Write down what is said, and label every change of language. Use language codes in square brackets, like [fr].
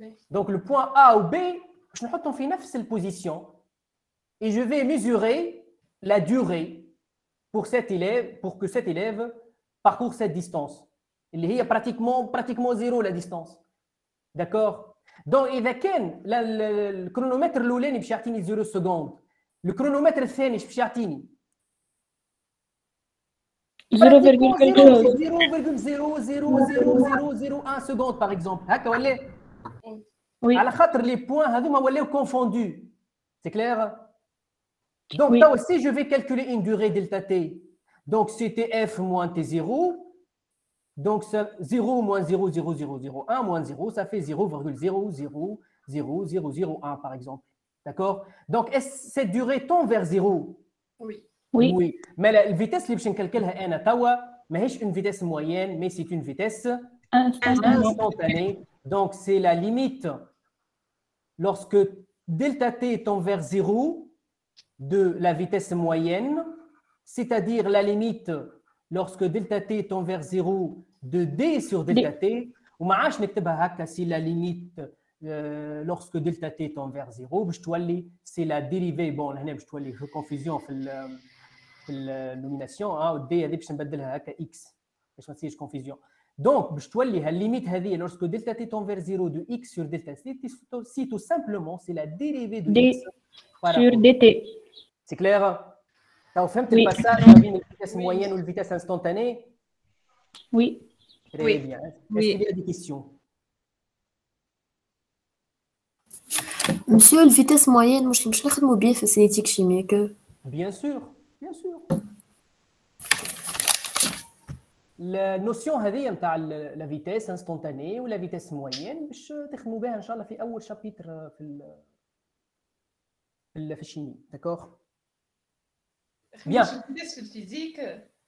[fr] Donc le point A ou B, je vais mettre dans la position et je vais mesurer la durée pour que cet élève parcourt cette distance. Il est pratiquement zéro la distance. D'accord? [ar] Donc, إذا كان الكرونومتر الأولاني باش يعطيني 0 سكوند، الكرونومتر الثاني باش يعطيني 0,0000001 [fr] seconde par exemple. [ar] هكا ولا؟ [fr] Oui. [ar] على خاطر [fr] les points [ar] هذوما ولاو [fr] confondus. C'est clair? Donc, Oui. là aussi, je vais calculer une durée delta t. Donc, c'est tf moins t0. Donc, 0 moins 0,0001 moins 0, ça fait 0,0000001 par exemple. D'accord? Donc, est-ce cette durée tend vers 0? Oui. Oui. Oui. Mais la vitesse [ar] اللي باش نكلكلها أنا توا ماهيش [fr] une vitesse moyenne, mais c'est une vitesse instantanée. Donc, c'est la limite lorsque delta t tend vers 0 de la vitesse moyenne, c'est-à-dire la limite lorsque delta t tend vers 0 de d sur delta t. [ar] وما عادش نكتبها هكا [fr] c'est la limite lorsque delta t tend vers 0 [ar] باش تولي [fr] c'est la dérivée bon [ar] هنا باش تولي في confusion في النوميناسيون d هذه باش نبدلها هكا x باش ما تصيرش confusion. [fr] Donc, [ar] باش تولي هالليميت هذه [fr] lorsque delta t tend vers 0 de x sur delta t, si tout simplement c'est la dérivée de d x sur dt. C'est clair? Tu as [ar] فهمت الباساج ما بين الفيتاس moyenne ou الفيتاس instantanée? [fr] Oui. Très Oui. bien. Est-ce Oui. qu'il y a des questions? Monsieur, la vitesse moyenne, moi, je ne sais pas bien في cinétique chimique. Bien sûr, bien sûr. La notion [ar] هذه نتاع [fr] la vitesse instantanée ou la vitesse moyenne [ar] باش تخدموا بها ان شاء الله في اول شابيتر في الشيمي. [fr] D'accord? Bien. [ar] في الفيزيك